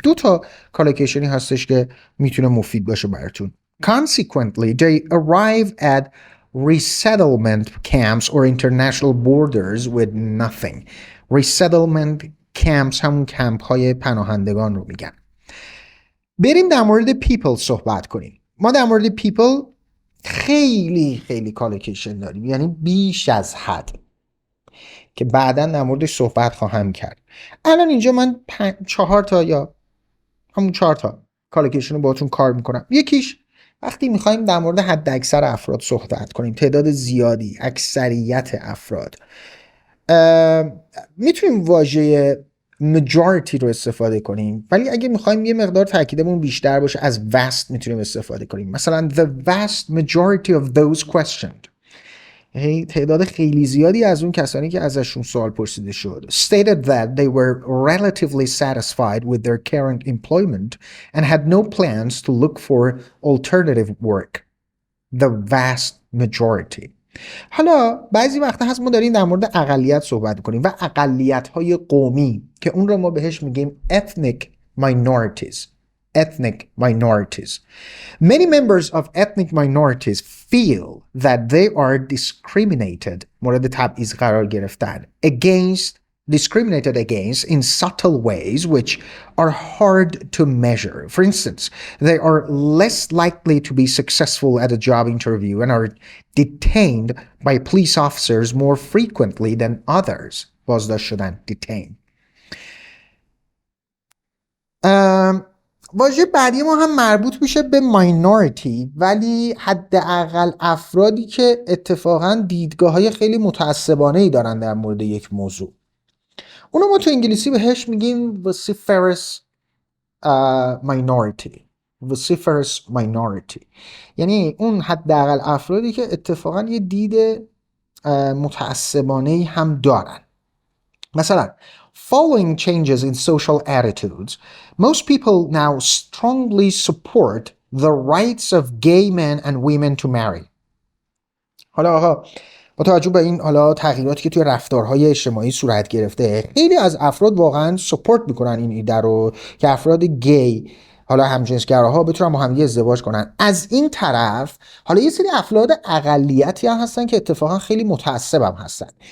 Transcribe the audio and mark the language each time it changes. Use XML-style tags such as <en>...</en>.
<fa>2 تا کالوکیشنی هستش که میتونه مفید باشه براتون.</fa> <en>Consequently, they arrive at resettlement camps or international borders with nothing. Resettlement</en> <fa>camps همون کمپ های پناهندگان رو میگن. بریم در مورد people صحبت کنیم. ما در مورد people خیلی خیلی کالوکیشن داریم، یعنی بیش از حد که بعداً در موردش صحبت خواهم کرد. الان اینجا من 4 تا یا همون 4 تا کالوکیشن رو باهاتون کار میکنم. یکیش وقتی میخوایم در مورد حد اکثر افراد صحبت کنیم، تعداد زیادی، اکثریت افراد، میتونیم واژه majority رو استفاده کنیم، ولی اگه میخوایم یه مقدار تاکیدمون بیشتر باشه از vast میتونیم استفاده کنیم.</fa> <en>مثلا the vast majority of those questioned،</en> <fa>یعنی تعداد خیلی زیادی از اون کسانی که ازشون سوال پرسیده شد</fa> <en>stated that they were relatively satisfied with their current employment and had no plans to look for alternative work. The vast majority.</en> <fa>حالا بعضی وقتا هست ما داریم در مورد اقلیت صحبت کنیم و اقلیت‌های قومی که اون رو ما بهش میگیم</fa> <en>ethnic minorities. Ethnic minorities. Many members of ethnic minorities feel that they are discriminated</en> <fa>مورد تبعیض قرار گرفتن</fa> <en>discriminated against in subtle ways which are hard to measure. For instance, they are less likely to be successful at a job interview and are detained by police officers more frequently than others.</en> <fa>بازداشت شدن detain. واژه بعدی ما هم مربوط میشه به minority، ولی حداقل افرادی که اتفاقا دیدگاه‌های خیلی متعصبانه‌ای دارن در مورد یک موضوع. اونو ما تو انگلیسی بهش میگیم</fa> <en>vociferous minority. vociferous minority</en> <fa>یعنی اون حداقل افرادی که اتفاقا یه دید متعصبانه‌ای هم دارن.</fa> <en>مثلا following changes in social attitudes, most people now strongly support the rights of gay men and women to marry.</en> <fa>حالا آقا با توجه به این حالا تغییراتی که توی رفتارهای اجتماعی صورت گرفته، خیلی از افراد واقعا سپورت میکنن این ایده رو که افراد گی، حالا همجنسگراها، بتونن با هم ازدواج کنن. از این طرف حالا یه سری افراد اقلیتی هم هستن که اتفاقا خیلی متعصب هم هستن.</fa>